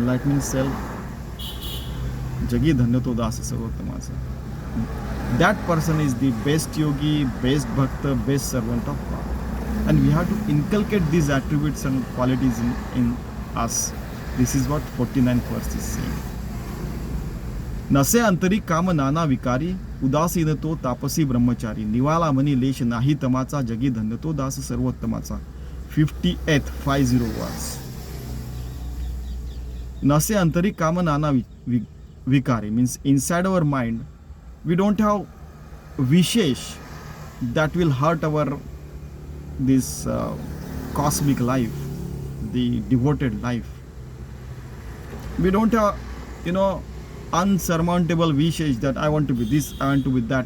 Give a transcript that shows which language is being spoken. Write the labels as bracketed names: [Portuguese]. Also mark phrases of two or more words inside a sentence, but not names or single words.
[Marathi] जगी धन्य तो दास सर्वोत्तमाचा. [English] That person is the best yogi, best bhakta, best servant of God. And we have to inculcate these attributes and qualities in us. This is what 49th verse is saying. [Marathi] नसे अंतरी काम नाना विकारी, उदासीन तो तापसी ब्रह्मचारी, निवाला मनी लेश नाही तमाचा, जगी धन्य तो दास सर्वोत्तमाचा. [English] 58th 50 verse. [Marathi] नसे अंतरी काम नाना विकारी [English] means inside our mind we don't have vishesh that will hurt our this cosmic life, the devoted life. We don't have, unsurmountable vishesh that I want to be this, I want to be that.